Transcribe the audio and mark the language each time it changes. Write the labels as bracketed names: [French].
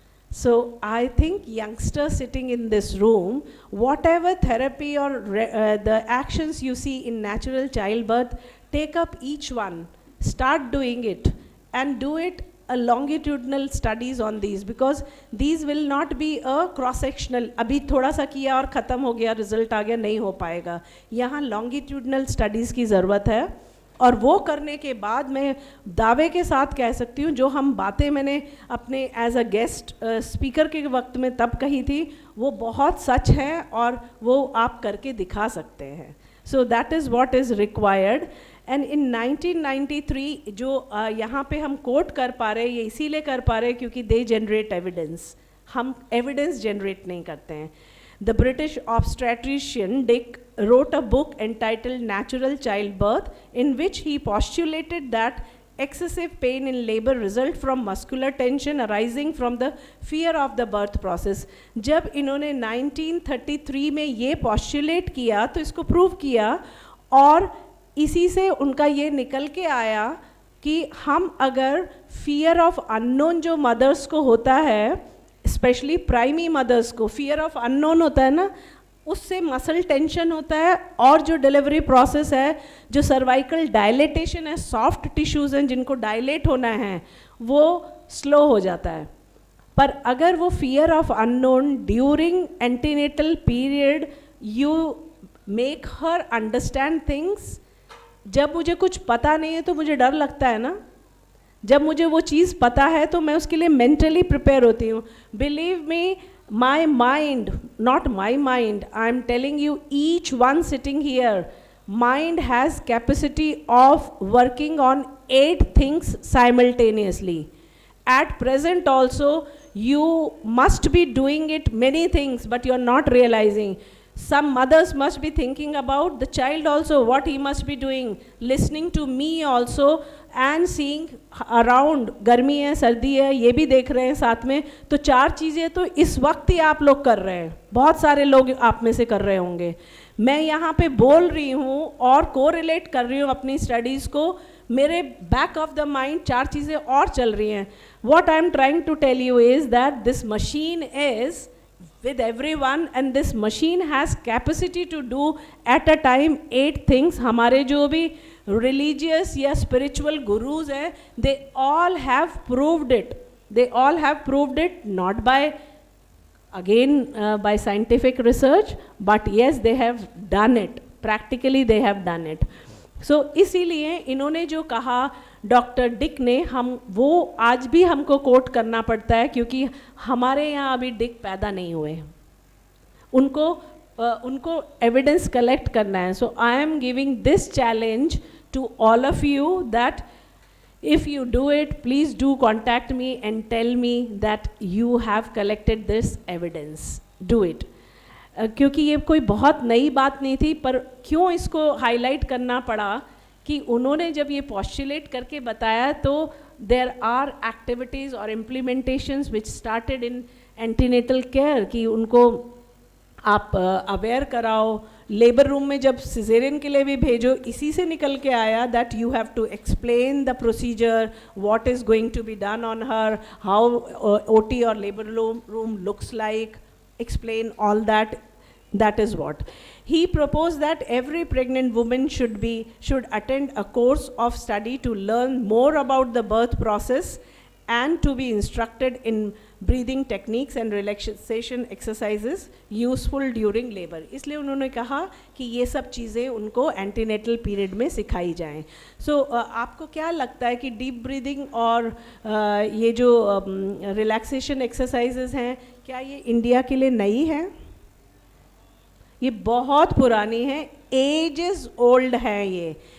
[English] So I think youngsters sitting in this room, whatever therapy or the actions you see in natural childbirth, take up each one, start doing it, and do it a longitudinal studies on these, because these will not be a cross-sectional, [Hindi] अभी थोड़ा सा किया और ख़त्म हो गया, result आ गया, नहीं हो पाएगा. यहाँ longitudinal studies की ज़रूरत है. और वो करने के बाद मैं दावे के साथ कह सकती हूँ, जो हम बातें मैंने अपने एज अ गेस्ट स्पीकर के वक्त में तब कही थी, वो बहुत सच है और वो आप करके दिखा सकते हैं. [English] So that is what is required. [Hindi] And in 1993 जो यहाँ पे हम कोट कर पा रहे, ये इसीलिए कर पा रहे क्योंकि [English] they generate evidence, [Hindi] हम एविडेंस जनरेट नहीं करते हैं. [English] The British obstetrician Dick wrote a book entitled Natural Childbirth, in which he postulated that excessive pain in labor result from muscular tension arising from the fear of the birth process. [Hindi] जब इन्होंने 1933 में ये postulate किया तो इसको prove किया, और इसी से उनका ये निकल के आया कि हम अगर fear of unknown जो mothers को होता है, स्पेशली प्राइमी मदर्स को फियर ऑफ अननोन होता है ना, उससे मसल टेंशन होता है, और जो डिलीवरी प्रोसेस है, जो सर्वाइकल डायलेटेशन है, सॉफ्ट टिश्यूज़ हैं जिनको डायलेट होना है, वो स्लो हो जाता है. पर अगर वो [English] Fear of unknown during antenatal period you make her understand things. [Hindi] जब मुझे कुछ पता नहीं है तो मुझे डर लगता है ना, जब मुझे वो चीज़ पता है तो मैं उसके लिए मेंटली प्रिपेयर होती हूँ. [English] Believe me, my mind, not my mind, I am telling you, each one sitting here, mind has capacity of working on 8 things simultaneously. At present also you must be doing it many things, but you are not realizing. Some mothers must be thinking about the child also, what he must be doing, listening to me also, and seeing around. [Hindi] गर्मी है, सर्दी है, ये भी देख रहे हैं साथ में. तो 4 चीज़ें तो इस वक्त ही आप लोग कर रहे हैं, बहुत सारे लोग आप में से कर रहे होंगे. मैं यहाँ पे बोल रही हूँ और कोरिलेट कर रही हूँ अपनी स्टडीज़ को, मेरे [English] back of the mind [Hindi] 4 चीज़ें और चल रही हैं. [English] What I am trying to tell you is that this machine is with everyone, and this machine has capacity to do at a time 8 things. [Hindi] हमारे जो भी [English] religious या spiritual gurus हैं, they all have proved it. They all have proved it, not by again by scientific research, but yes, they have done it. Practically they have done it. [Hindi] So इसीलिए इन्होंने जो कहा doctor Dick ने, हम वो आज भी हमको कोट करना पड़ता है, क्योंकि हमारे यहाँ अभी डिक पैदा नहीं हुए, उनको एविडेंस कलेक्ट करना है. [English] So I am giving this challenge to all of you that if you do it, please do contact me and tell me that you have collected this evidence. Do it. [Hindi] क्योंकि ये कोई बहुत नई बात नहीं थी, पर क्यों इसको हाईलाइट करना पड़ा कि उन्होंने जब ये पॉस्टुलेट करके बताया, तो [English] there are activities और implementations which started in antenatal care, [Hindi] कि उनको आप अवेयर कराओ, लेबर रूम में जब सिजेरियन के लिए भी भेजो, इसी से निकल के आया [English] That you have to explain the procedure, what is going to be done on her, how OT और labour room looks like, explain all that. That is what he proposed, that every pregnant woman should attend a course of study to learn more about the birth process and to be instructed in breathing techniques and relaxation exercises useful during labor. [Hindi] इसलिए उन्होंने कहा कि ये सब चीज़ें उनको antenatal period में सिखाई जाएं. So आपको क्या लगता है कि डीप ब्रीदिंग और ये जो रिलैक्सेशन एक्सरसाइजेज हैं, क्या ये इंडिया के लिए नई है? ये बहुत पुरानी है, एजेस ओल्ड हैं ये.